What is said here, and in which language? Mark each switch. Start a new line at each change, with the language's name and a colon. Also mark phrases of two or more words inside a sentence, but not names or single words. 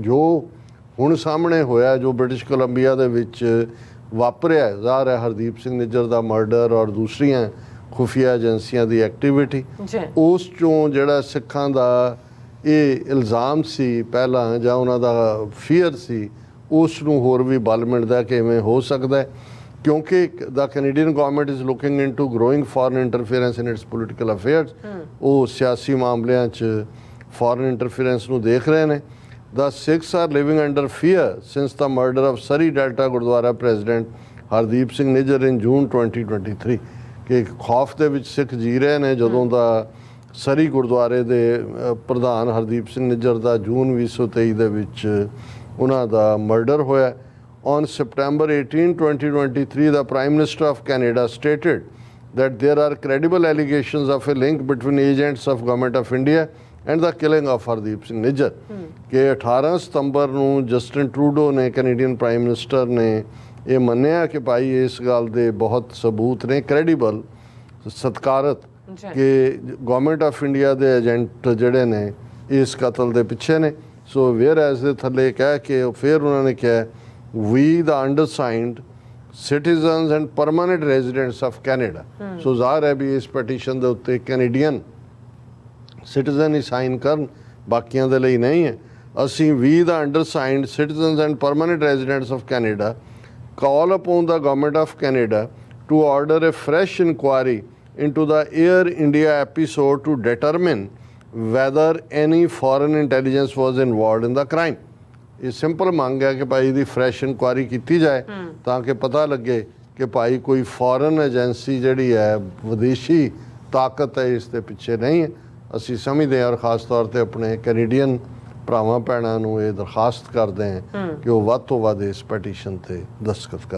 Punjabi: ਜੋ ਹੁਣ ਸਾਹਮਣੇ ਹੋਇਆ ਜੋ ਬ੍ਰਿਟਿਸ਼ ਕੋਲੰਬੀਆ ਦੇ ਵਿੱਚ ਵਾਪਰਿਆ ਜ਼ਾਹਰ ਹੈ ਹਰਦੀਪ ਸਿੰਘ ਨਿੱਜਰ ਦਾ ਮਰਡਰ ਔਰ ਦੂਸਰੀਆਂ ਖੁਫੀਆ ਏਜੰਸੀਆਂ ਦੀ ਐਕਟੀਵਿਟੀ ਉਸ ਚੋਂ ਜਿਹੜਾ ਸਿੱਖਾਂ ਦਾ ਇਹ ਇਲਜ਼ਾਮ ਸੀ ਪਹਿਲਾਂ ਜਾਂ ਉਹਨਾਂ ਦਾ ਫੀਅਰ ਸੀ ਉਸ ਨੂੰ ਹੋਰ ਵੀ ਬਲ ਮਿਲਦਾ ਕਿਵੇਂ ਹੋ ਸਕਦਾ ਕਿਉਂਕਿ
English: the Canadian government is looking into growing foreign interference in its political affairs.
Punjabi: ਉਹ ਸਿਆਸੀ ਮਾਮਲਿਆਂ 'ਚ
English: foreign interference
Punjabi: ਨੂੰ ਦੇਖ ਰਹੇ ਨੇ।
English: The Sikhs are living under fear since the murder of Surrey Delta Gurdwara President Hardeep Singh Nijjar in June 2023
Punjabi: ਕਿ ਖੌਫ ਦੇ ਵਿੱਚ ਸਿੱਖ ਜੀ ਰਹੇ ਨੇ ਜਦੋਂ ਦਾ ਸਰੀ ਗੁਰਦੁਆਰੇ ਦੇ ਪ੍ਰਧਾਨ ਹਰਦੀਪ ਸਿੰਘ ਨਿੱਜਰ ਦਾ ਜੂਨ 2023 ਦੇ ਵਿੱਚ ਉਹਨਾਂ ਦਾ ਮਰਡਰ ਹੋਇਆ।
English: On September 18, 2023, the Prime Minister of Canada stated that there are credible allegations of a link between agents of Government of India and the killing of Hardeep Singh Nijjar
Punjabi: ਕਿ 18 ਸਤੰਬਰ ਨੂੰ ਜਸਟਿਨ ਟਰੂਡੋ ਨੇ
English: Canadian Prime Minister
Punjabi: ਨੇ ਇਹ ਮੰਨਿਆ ਕਿ ਭਾਈ ਇਸ ਗੱਲ ਦੇ ਬਹੁਤ ਸਬੂਤ ਨੇ ਕ੍ਰੈਡੀਬਲ ਸਤਿਕਾਰਤ ਕਿ
English: Government of India
Punjabi: ਦੇ ਏਜੰਟ ਜਿਹੜੇ ਨੇ ਇਸ ਕਤਲ ਦੇ ਪਿੱਛੇ ਨੇ।
English: so whereas
Punjabi: ਦੇ ਥੱਲੇ ਕਹਿ ਕੇ ਫਿਰ ਉਹਨਾਂ ਨੇ ਕਿਹਾ ਵੀ
English: the undersigned citizens and permanent residents of Canada.
Punjabi: ਸੋ ਜ਼ਾਹਰ ਹੈ ਵੀ ਇਸ ਪੈਟੀਸ਼ਨ ਦੇ ਉੱਤੇ ਕੈਨੇਡੀਅਨ ਸਿਟੀਜ਼ਨ ਹੀ ਸਾਈਨ ਕਰਨ ਬਾਕੀਆਂ ਦੇ ਲਈ ਨਹੀਂ ਹੈ। ਅਸੀਂ ਵੀ
English: the undersigned citizens and permanent residents of Canada call upon the government of Canada to order a fresh inquiry into the Air India episode to determine whether any foreign intelligence was involved in the crime।
Punjabi: ਇਹ ਸਿੰਪਲ ਮੰਗ ਹੈ ਕਿ ਭਾਈ ਦੀ
English: fresh inquiry
Punjabi: ਕੀਤੀ ਜਾਏ ਤਾਂ ਕਿ ਪਤਾ ਲੱਗੇ ਕਿ ਭਾਈ ਕੋਈ
English: foreign agency
Punjabi: ਜਿਹੜੀ ਹੈ ਵਿਦੇਸ਼ੀ ਤਾਕਤ ਹੈ ਇਸ ਦੇ ਪਿੱਛੇ ਨਹੀਂ ਹੈ ਅਸੀਂ ਸਮਝਦੇ ਹਾਂ, ਔਰ ਖਾਸ ਤੌਰ ਤੇ ਆਪਣੇ ਕੈਨੇਡੀਅਨ ਭਰਾਵਾਂ ਭੈਣਾਂ ਨੂੰ ਇਹ ਦਰਖਾਸਤ ਕਰਦੇ ਹਾਂ ਕਿ ਉਹ ਵੱਧ ਤੋਂ ਵੱਧ ਇਸ ਪੈਟੀਸ਼ਨ ਤੇ ਦਸਤਖਤ ਕਰਨ।